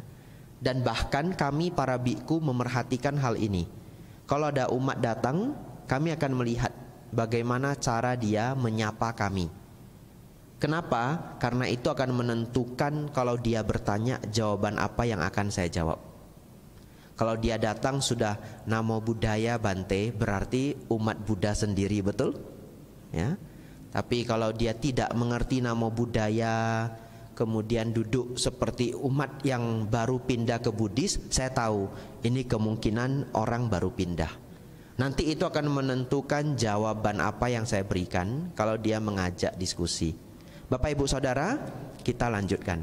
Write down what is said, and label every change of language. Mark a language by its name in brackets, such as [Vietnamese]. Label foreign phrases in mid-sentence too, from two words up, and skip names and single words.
[Indonesian] Dan bahkan kami para biku memerhatikan hal ini. Kalau ada umat datang, kami akan melihat bagaimana cara dia menyapa kami. Kenapa? Karena itu akan menentukan kalau dia bertanya jawaban apa yang akan saya jawab. Kalau dia datang sudah [Pali] namo buddhaya [Indonesian] Bante, berarti umat Buddha sendiri, betul? Ya. Tapi kalau dia tidak mengerti [Pali] namo buddhaya, [Indonesian] kemudian duduk seperti umat yang baru pindah ke Buddhis, saya tahu ini kemungkinan orang baru pindah. Nanti itu akan menentukan jawaban apa yang saya berikan kalau dia mengajak diskusi. Bapak Ibu Saudara, kita lanjutkan.